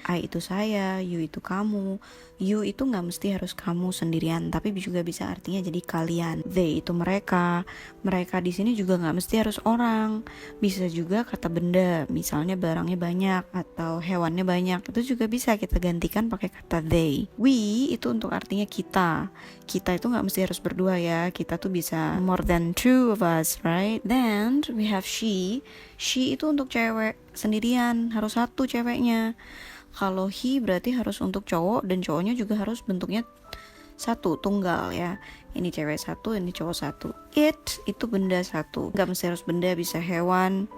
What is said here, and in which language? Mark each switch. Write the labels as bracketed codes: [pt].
[id] I itu saya, you itu kamu. You itu nggak mesti harus kamu sendirian, tapi juga bisa artinya jadi kalian. They itu mereka. Mereka di sini juga nggak mesti harus orang. Bisa juga kata benda, misalnya barangnya banyak atau hewannya banyak. Itu juga bisa kita gantikan pakai kata they. We itu untuk artinya kita. Kita itu nggak mesti harus berdua ya. Kita tuh bisa [en] more than two of us, right? Then we have she. [id] She itu untuk cewek sendirian, harus satu ceweknya. Kalau he berarti harus untuk cowok, dan cowoknya juga harus bentuknya satu, tunggal ya. Ini cewek satu, ini cowok satu. It itu benda satu, nggak mesti harus benda, bisa hewan.